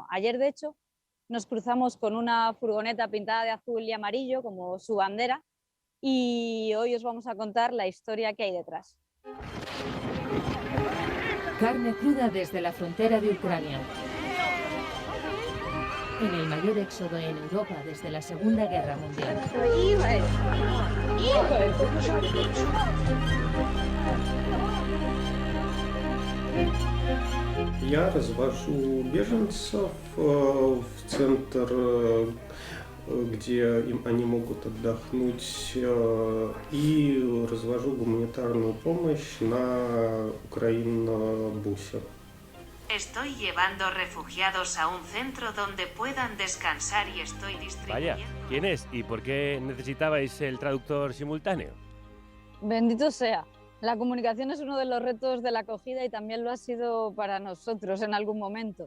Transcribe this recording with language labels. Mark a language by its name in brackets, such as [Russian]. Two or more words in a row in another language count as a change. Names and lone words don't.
[Spanish] Ayer, de hecho, nos cruzamos con una furgoneta pintada de azul y amarillo como su bandera y hoy os vamos a contar la historia que hay detrás. Carne cruda desde la frontera de Ucrania. En el mayor éxodo en Europa desde la Segunda Guerra Mundial. [Russian] Я развожу беженцев в центр, где они могут отдохнуть, и развожу гуманитарную помощь на Украина-бусе. [Spanish] Estoy llevando refugiados a un centro donde puedan descansar y estoy Vaya, distribuyendo... ¿quién es y por qué necesitabais el traductor simultáneo? Bendito sea. La comunicación es uno de los retos de la acogida y también lo ha sido para nosotros en algún momento.